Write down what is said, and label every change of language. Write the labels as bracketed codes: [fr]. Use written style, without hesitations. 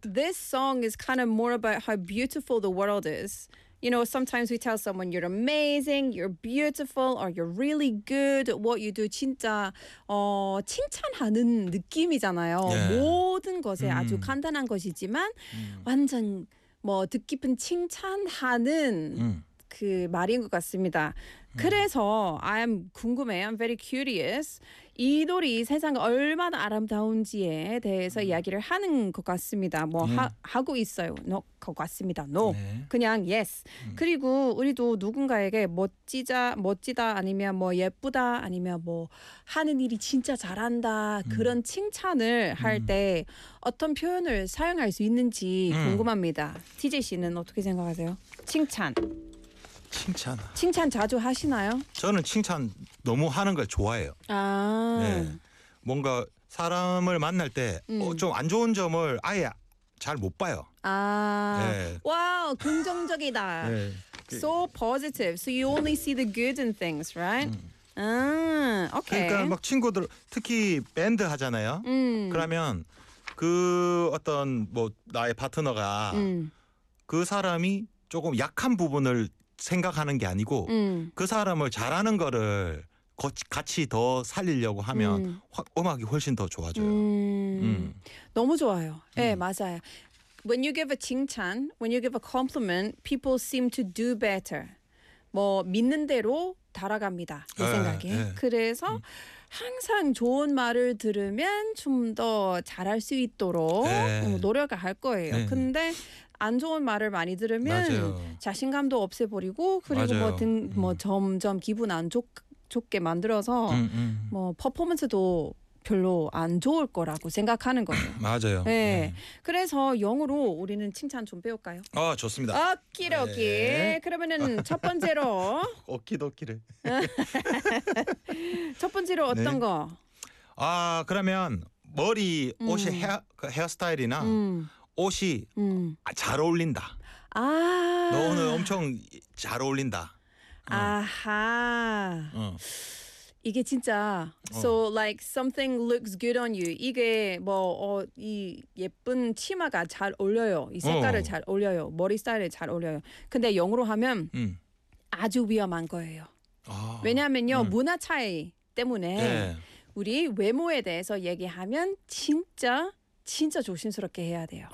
[en] This song is kind of more about how beautiful the world is. You know, sometimes we tell someone you're amazing, you're beautiful, or you're really good at what you do. [ko] 진짜 칭찬하는 느낌이잖아요. [en] Yeah. [ko] 모든 것에 아주 간단한 것이지만 완전 뭐 뜻깊은 칭찬하는 그 말인 것 같습니다. 그래서 [en] I'm [ko] 궁금해. [en] I'm very curious. [ko] 이 노래 세상 얼마나 아름다운지에 대해서 이야기를 하는 것 같습니다. 뭐 하고 있어요. 것 같습니다. [en] No. [ko] 네. 그냥 [en] yes. [ko] 그리고 우리도 누군가에게 멋지다 아니면 뭐 예쁘다 아니면 뭐 하는 일이 진짜 잘한다 그런 칭찬을 할 때 어떤 표현을 사용할 수 있는지 궁금합니다. TJ 씨는 어떻게 생각하세요? 칭찬. 칭찬. 칭찬 자주 하시나요? 저는 칭찬 너무 하는 걸 좋아해요. 아. 네. 뭔가 사람을 만날 때 좀 안 좋은 점을 아예 잘 못 봐요. 아. 네. 와우, 긍정적이다. 네. [en] So positive. So you only see the good in things, right? 오케이. [ko] 그러니까 막 친구들 특히 밴드 하잖아요. 그러면 그 어떤 뭐 나의 파트너가 그 사람이 조금 약한 부분을 생각하는 게 아니고 그 사람을 잘하는 거를 같이 더 살리려고 하면 음악이 훨씬 더 좋아져요. 너무 좋아요. 예, 맞아요. [en] When you give a 칭찬, when you give a compliment, people seem to do better. [ko] 뭐 믿는 대로 따라갑니다. 내 생각에. 그래서 항상 좋은 말을 들으면 좀 더 잘할 수 있도록 노력을 할 거예요. 근데 안 좋은 말을 많이 들으면 맞아요. 자신감도 없애버리고 그리고 뭐 점점 기분 안 좋게 만들어서 뭐 퍼포먼스도 별로 안 좋을 거라고 생각하는 거예요. 맞아요. 네. 네. 그래서 영어로 우리는 칭찬 좀 배울까요? 아, 좋습니다. 오키도키. 네. 그러면은 첫 번째로 오키도키를 첫 번째로 어떤 거? 아, 그러면 머리, 옷이 헤어스타일이나 옷이 잘 어울린다. 아, 너 오늘 엄청 잘 어울린다. 아하. 이게 진짜 [en] so like something looks good on you. [ko] 이게 뭐 이 예쁜 치마가 잘 어울려요. 이 색깔을 잘 어울려요. 머리 스타일에 잘 어울려요. 근데 영어로 하면 아주 위험한 거예요. 왜냐하면요 문화 차이 때문에 우리 외모에 대해서 얘기하면 진짜 진짜 조심스럽게 해야 돼요.